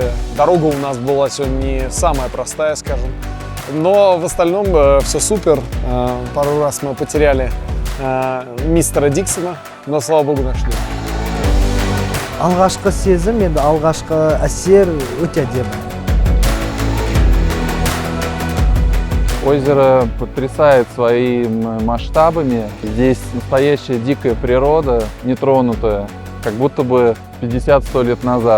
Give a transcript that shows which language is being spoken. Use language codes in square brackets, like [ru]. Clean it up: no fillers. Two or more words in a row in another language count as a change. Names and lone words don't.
[ru] Дорога у нас была сегодня не самая простая, скажем. Но в остальном все супер. Пару раз мы потеряли мистера Диксона, но, слава богу, нашли. [kk] Алғашқы сезім, енді алғашқы әсер өте әдемі. [ru] Озеро потрясает своими масштабами. Здесь настоящая дикая природа, нетронутая, как будто бы 50-100 лет назад.